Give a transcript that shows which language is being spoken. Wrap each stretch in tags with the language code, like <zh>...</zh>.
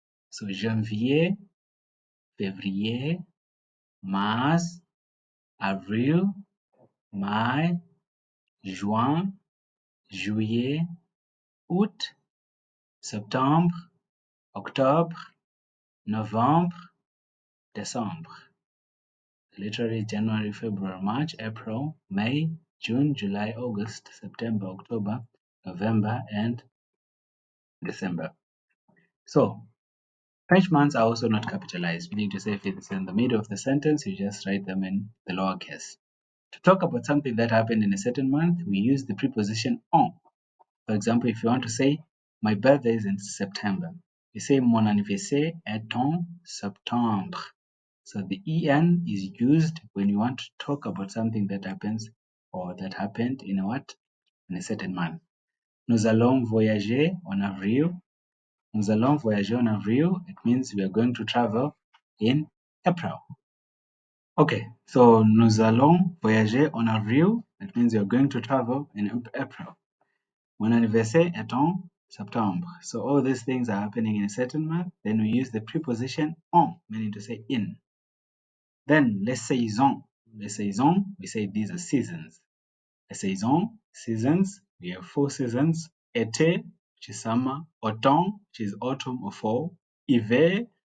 <fr>So janvier, février, mars, avril, mai, juin, juillet, août, septembre, octobre, novembre, December.</fr> <en>Literally January, February, March, April, May, June, July, August, September, October, November, and December. So French months are also not capitalized, meaning to say if it's in the middle of the sentence, you just write them in the lowercase. To talk about something that happened in a certain month, we use the preposition en. For example, if you want to say, my birthday is in September, you say,</en> <fr>mon anniversaire est en septembre.</fr> <en>So the en is used when you want to talk about something that happens or that happened in a certain month.</en> <fr>Nous allons voyager en avril. Nous allons voyager en avril.</fr> <en>It means we are going to travel in April. Okay, so</en> <fr>nous allons voyager en avril.</fr> <en>It means we are going to travel in April.</en> <fr>Mon anniversaire est en septembre.</fr> <en>So all these things are happening in a certain month. Then we use the preposition en, meaning to say in. Then les saisons. Les saisons, we say these are seasons. Les saisons, seasons, we have 4 seasons. Été, which is summer. Automne, which is autumn or fall. Hiver,</en>